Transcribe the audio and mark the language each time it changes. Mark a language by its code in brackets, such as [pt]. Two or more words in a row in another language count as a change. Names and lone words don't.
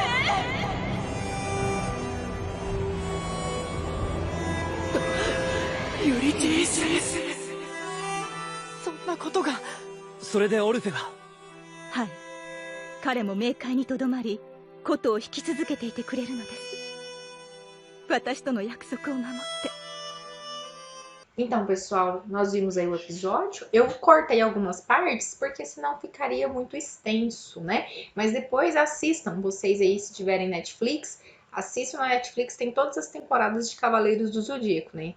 [ja] ユリティス、そんなことが。それでオルフェは？はい、彼も冥界にとどまり琴を弾き続けていてくれるのです。私との約束を守って。 [pt] Então, pessoal, nós vimos aí o episódio. Eu cortei algumas partes porque senão ficaria muito extenso, né? Mas depois assistam, vocês aí se tiverem Netflix, assistam na Netflix, tem todas as temporadas de Cavaleiros do Zodíaco, né?